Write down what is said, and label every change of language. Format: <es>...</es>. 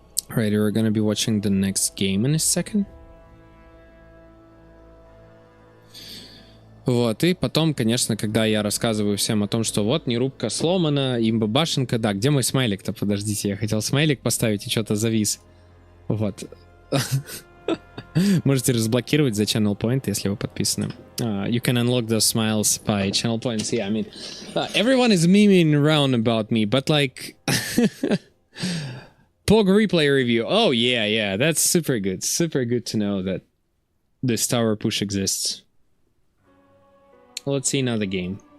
<en>Alright, we're gonna be watching the next game in a second.</en> <ru>Вот, и потом, конечно, когда я рассказываю всем о том, что вот, нерубка сломана, имба-башенка, да, где мой смайлик-то? Подождите, я хотел смайлик поставить и что-то завис. Вот. Можете разблокировать за channel point, если вы подписаны.</ru> <en>You can unlock those smiles by channel points. Yeah, I mean, everyone is memeing around about me, but like... Pog replay review. Oh, yeah, that's super good. Super good to know that this tower push exists. Let's see another game.</en>